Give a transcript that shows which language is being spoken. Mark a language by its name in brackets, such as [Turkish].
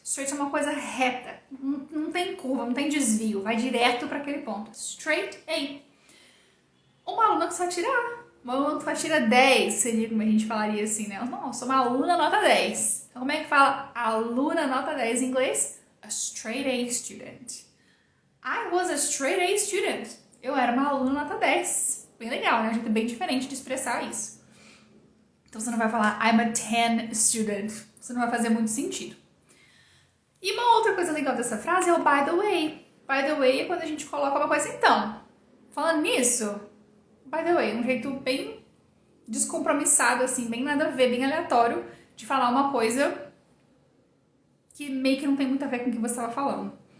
[Portuguese] Straight é uma coisa reta. Não tem curva, não tem desvio. Vai direto para aquele ponto. Straight A. Uma aluna que só tira A. Uma aluna que só tira 10. Seria como a gente falaria assim, né? Não, eu sou uma aluna nota 10. Então como é que fala aluna nota 10 em inglês? [English] A straight A student. I was a straight A student. [Portuguese] Eu era uma aluna nota 10. Bem legal, né? A gente é bem diferente de expressar isso. Então você não vai falar [English] I'm a 10 student. [Portuguese] Você não vai fazer muito sentido. E uma outra coisa legal dessa frase é o [English] by the way. By the way [Portuguese] é quando a gente coloca uma coisa então. Falando nisso, [English] by the way, [Portuguese] um jeito bem descompromissado, assim, bem nada a ver, bem aleatório de falar uma coisa que meio que não tem muito a ver com o que você estava falando.